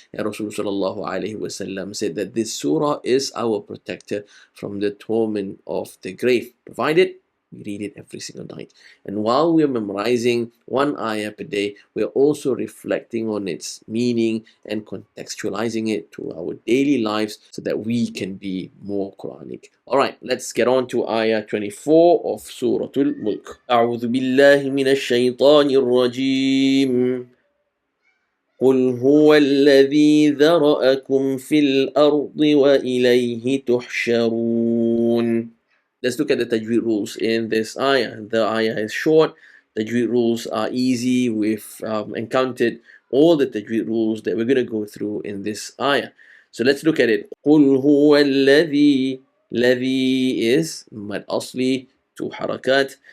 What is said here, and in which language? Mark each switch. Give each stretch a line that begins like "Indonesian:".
English: And Rasulullah said that this surah is our protector from the torment of the grave, provided we read it every single night. And while we're memorizing one ayah per day, we're also reflecting on its meaning and contextualizing it to our daily lives so that we can be more Quranic. Alright, let's get on to ayah 24 of Surah Al-Mulk.
Arabic: أعوذ بالله من الشيطان الرجيم قل هو الذي ذرأكم في الأرض وإليه تحشرون.
English: Let's look at the tajweed rules in this ayah. The ayah is short. Tajweed rules are easy. We've encountered all the tajweed rules that we're going to go through in this ayah. So let's look at it.
Arabic: قُلْ هُوَ الَّذِي الَّذِي
English: is mad asli, two harakat.